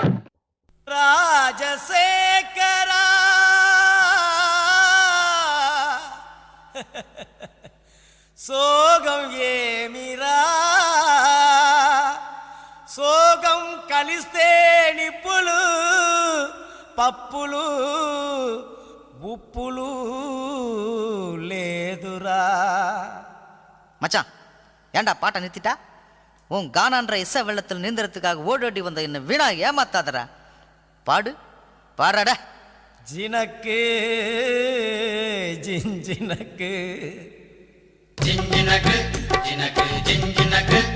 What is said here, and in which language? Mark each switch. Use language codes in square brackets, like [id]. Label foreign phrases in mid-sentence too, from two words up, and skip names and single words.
[te] ராஜசேகரா சோகம் ఏమిరా సోగం కలిస్తే నిప్పులు పప్పులు ఉప్పులు లేదురా [ta] மச்சான் ஏண்டா பாட்டை நிறுத்திட்டா உன் கானான்ற இசை வெள்ளத்தில் நீந்தறதுக்காக ஓடோடி வந்த என்ன வீணா ஏமாத்தாதடா பாடு பாடுறடா ஜினக்கு ஜிஞ்சினக்கு ஜிஞ்சினக்கு ஜினக்கு ஜிஞ்சினக்கு